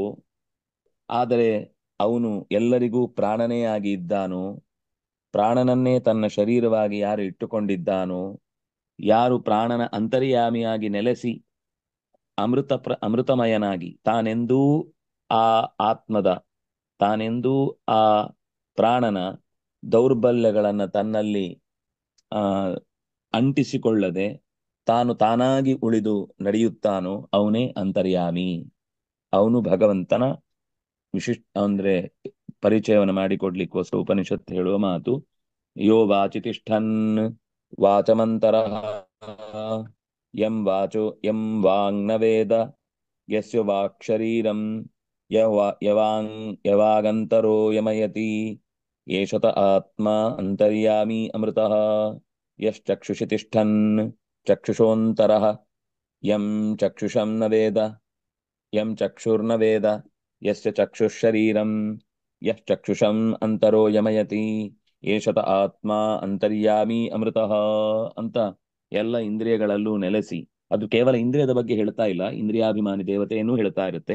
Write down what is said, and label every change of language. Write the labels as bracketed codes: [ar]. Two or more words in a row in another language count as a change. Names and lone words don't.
[kn] ಆದರೆ ಅವನು ಎಲ್ಲರಿಗೂ ಪ್ರಾಣನೇ ಆಗಿ ಇದ್ದಾನೋ, ಪ್ರಾಣನನ್ನೇ ತನ್ನ ಶರೀರವಾಗಿ ಯಾರು ಇಟ್ಟುಕೊಂಡಿದ್ದಾನೋ, ಯಾರು ಪ್ರಾಣನ ಅಂತರ್ಯಾಮಿಯಾಗಿ ನೆಲೆಸಿ ಅಮೃತಮಯನಾಗಿ ತಾನೆಂದೂ ಆ ಆತ್ಮದ, ತಾನೆಂದೂ ಆ ಪ್ರಾಣನ ದೌರ್ಬಲ್ಯಗಳನ್ನು ತನ್ನಲ್ಲಿ ಅಂಟಿಸಿಕೊಳ್ಳದೆ ತಾನು ತಾನಾಗಿ ಉಳಿದು ನಡೆಯುತ್ತಾನೋ ಅವನೇ ಅಂತರ್ಯಾಮಿ. ಅವನು ಭಗವಂತನ ವಿಶಿಷ್ಟ ಅಂದ್ರೆ ಪರಿಚಯವನ್ನು ಮಾಡಿಕೊಡ್ಲಿಕ್ಕೋಸ್ಕರ ಉಪನಿಷತ್ತು ಹೇಳುವ ಮಾತು. [sa] ಯೋ ವಾಚಿ ತಿಷ್ಠನ್ ವಾಚಮಂತರಃ ಯಂ ವಾಂಗ್ ನ ವೇದ ಯಸ್ಯ ವಾಕ್ ಶರೀರಂ ಯವಾಗಂತರೋ ಯಮಯತಿ ಏಷತ ಆತ್ಮ ಅಂತರ್ಯಾಮಿ ಅಮೃತಃ ಯಶ್ಚಕ್ಷುಷಿ ತಿಷ್ಠನ್ ಚಕ್ಷುಷೋಂತರಃ ಯಂ ಚಕ್ಷುಷಂ ನ ವೇದ ಯಂ ಚಕ್ಷುರ್ನ ವೇದ ಯಸ್ಯ ಚಕ್ಷುಃಶರೀರಂ ಯಶ್ಚಕ್ಷುಷಂ ಅಂತರೋ ಯಮಯತಿ ಏಷತ ಆತ್ಮ ಅಂತರ್ಯಾಮಿ ಅಮೃತಃ [kn] ಅಂತ ಎಲ್ಲ ಇಂದ್ರಿಯಗಳಲ್ಲೂ ನೆಲೆಸಿ, ಅದು ಕೇವಲ ಇಂದ್ರಿಯದ ಬಗ್ಗೆ ಹೇಳ್ತಾ ಇಲ್ಲ, ಇಂದ್ರಿಯಾಭಿಮಾನಿ ದೇವತೆಯನ್ನು ಹೇಳ್ತಾ ಇರುತ್ತೆ.